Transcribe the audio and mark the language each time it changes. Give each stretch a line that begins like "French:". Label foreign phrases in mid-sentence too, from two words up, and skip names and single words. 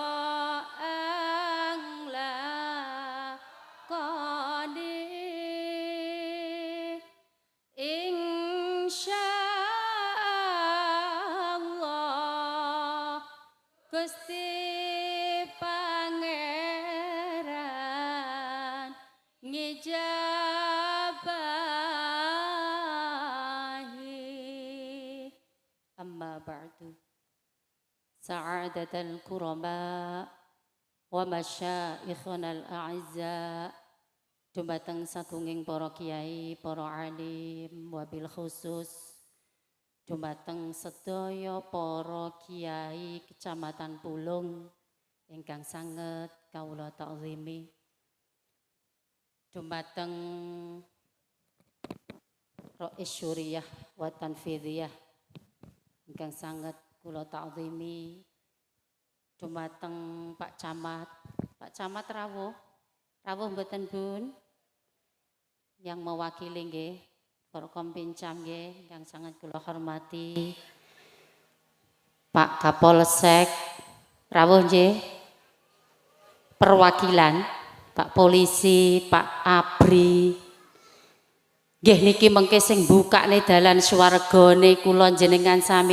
Javanese: nglakoni insyaallah Gusti Pangeran ngijabahi.
Arabic: أما بعد. سعادة الكرماء ومشايخنا الأعزاء
Javanese: dumateng satunging para kiai, para alim,
Arabic: وبالخصوص
Javanese: dumateng sedaya para kiai Kecamatan Pulung ingkang sanget kawula ta'zimi. Dumateng Rais Syuriyah wa Tanfidhiyah ingkang sanget kula ta'zimi. Dumateng Pak Camat rawuh mboten Bun
Indonesian: yang mewakili
Javanese: nggih Forkom Pincam nggih
Indonesian: yang sangat
Javanese: kula hormati. Pak Kapolsek rawuh nggih. Perwakilan Pak Polisi, Pak Abri. Nggih niki mengke sing bukane dalan swargane kula jenengan sami.